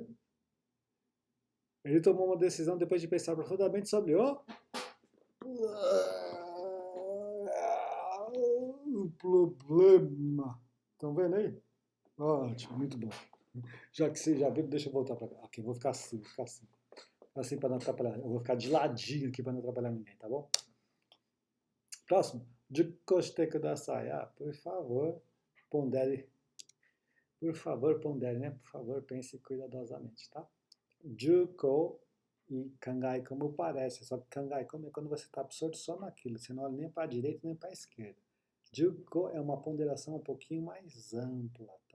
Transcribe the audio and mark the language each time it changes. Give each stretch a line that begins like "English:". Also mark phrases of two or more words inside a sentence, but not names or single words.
Portuguese: Ele tomou uma decisão depois de pensar profundamente sobre o problema. Estão vendo aí? Ótimo, muito bom. Já que vocês já viram, deixa eu voltar para cá. Ok, vou ficar assim, Assim para não atrapalhar. Eu vou ficar de ladinho aqui para não atrapalhar ninguém, tá bom? Próximo.
Japanese: 熟考してください.
Portuguese: Por favor, pondere. Por favor, pondere, né? Por favor, pense cuidadosamente, tá? Juko e kangai como parece. Só que kangai como é quando você está absorto só naquilo. Você não olha nem para a direita nem para a esquerda. Juko é uma ponderação um pouquinho mais ampla, tá?